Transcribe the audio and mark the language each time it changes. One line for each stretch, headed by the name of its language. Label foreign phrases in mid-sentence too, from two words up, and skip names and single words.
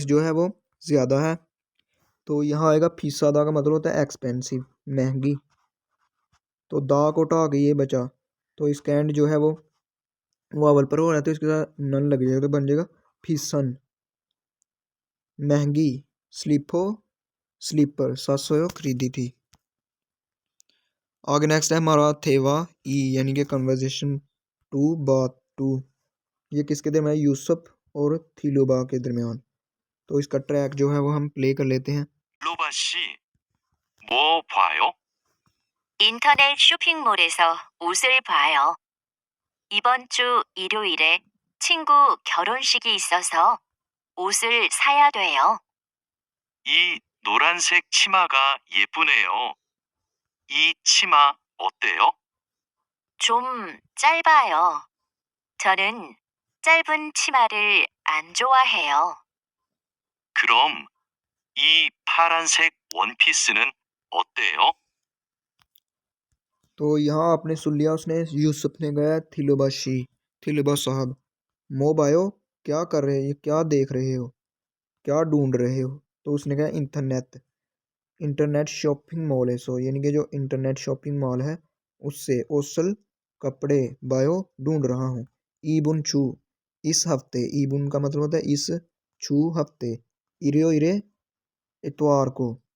Hindi: जो है वो ज़्यादा है, तो यहाँ आएगा फीसादा का मतलब होता है एक्सपेंसिव, महंगी, तो दा को हटा के ये बचा, तो इसका एंड जो है वो वावल पर हो रहा है, तो इसके साथ नन लग जाएगा, तो बन जाएगा फीसन, महंगी, स्लीपो स्लीपर सासोयो खरीदी थी। आगे नेक्स्ट है हमारा थेवा ई, यानी कि
English: conversation two
Hindi: बात टू, ये किसके दरमियान, यूसुफ और थीलोबा के दरमियान, तो इसका ट्रैक जो है वो हम प्ले कर लेते हैं।
Korean: 로바 씨, 뭐 봐요? 인터넷 쇼핑몰에서 옷을 봐요. 이번 주 일요일에 친구 결혼식이 있어서 옷을 사야 돼요. 이 노란색 치마가 예쁘네요. 이 치마 어때요? 좀 짧아요. 저는 짧은 치마를 안 좋아해요. 그럼 이 파란색 원피스는 어때요?
Hindi: तो यहाँ आपने सुन लिया, उसने यूसुफ ने गया थिलोबाशी, थिलोबा साहब, मोबायो क्या कर रहे हो, क्या देख रहे हो, क्या ढूंढ रहे हो, तो उसने कहा इंटरनेट,
English: internet shopping mall
Hindi: है सो, यानी कि जो
English: internet shopping mall
Hindi: है उससे, ओसल कपड़े, बायो ढूंढ रहा हूँ,
Korean: 이번 주
Hindi: इस हफ्ते, ईबुन का मतलब होता है इस, छू हफ्ते, इरियो इरे इतवार को,